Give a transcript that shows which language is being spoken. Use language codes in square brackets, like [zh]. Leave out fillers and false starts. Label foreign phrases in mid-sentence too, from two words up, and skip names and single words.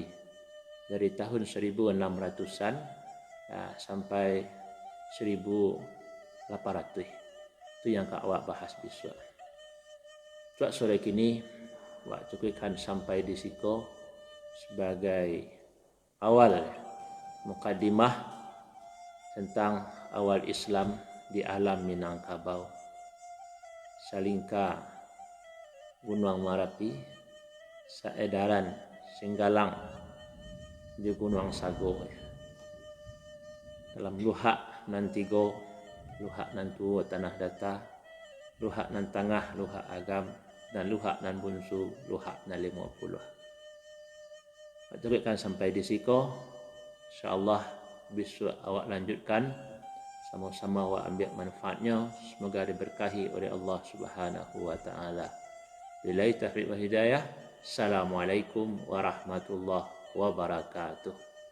[id] Dari tahun 1600-an sampai 1800. Itu yang awak bahas besok. Cuak [min] sore kini awak [id] cukupkan sampai [min] di siko [id] sebagai awal mukadimah tentang awal Islam di alam Minangkabau. [min] Salingka Gunung Marapi, saedaran Singgalang di Gunung Sago. Dalam luhak nan tigo, luhak nan tuo tanah data, luhak nan tengah, luhak agam, dan luhak nan bunsu, luhak nan 50. Cukupkan sampai di siko. [id] InsyaAllah besok awak lanjutkan, sama-sama awak ambil manfaatnya. Semoga diberkahi oleh Allah [ar] سبحانه وتعالى. بالله التوفيق والهداية. السلام عليكم ورحمة الله وبركاته.